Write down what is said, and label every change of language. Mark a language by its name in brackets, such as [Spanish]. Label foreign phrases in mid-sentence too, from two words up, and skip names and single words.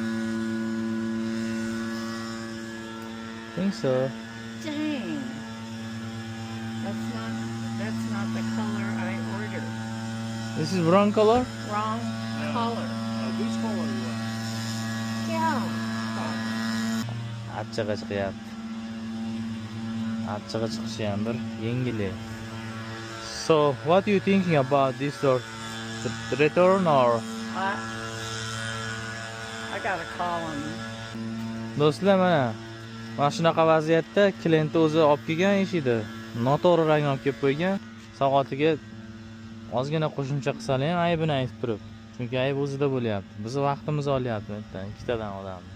[English] I think so. Dang. That's not the color I ordered. This is wrong color? Wrong color. Which color you want? Yeah. [Uzbek] Achchig'i chiqyapti. Achchig'i chiqishi ham bir yengili. [English] So, what are you thinking about this door? The return or? I gotta call him. [Uzbek] Do'stlar, mana shunaqa vaziyatda klient o'zi olib kelgan eshikni noto'g'ri rang olib kelib qo'ygan. Soatiga ozgina qo'shimcha qilsalar ham aybini aytib turib. Chunki ayb o'zida bo'lyapti. Biz vaqtimizni olyapti bittadan, ikkitadan odamni.